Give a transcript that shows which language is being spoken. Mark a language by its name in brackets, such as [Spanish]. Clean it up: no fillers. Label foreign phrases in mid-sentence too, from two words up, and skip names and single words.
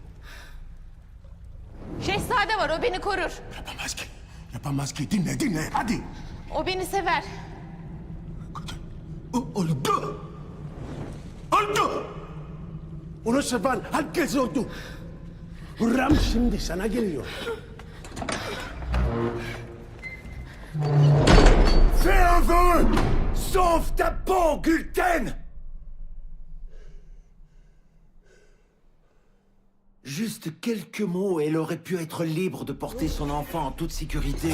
[Turkish] Şehzade var, o beni korur. Yapamaz ki dinle hadi. O beni sever. Öldü. Onu seven herkes öldü. Ram şimdi sana geliyor. [French] Fais un vœu! Sauve ta peau, Gulten! Juste quelques mots, et elle aurait pu être libre de porter son enfant en toute sécurité.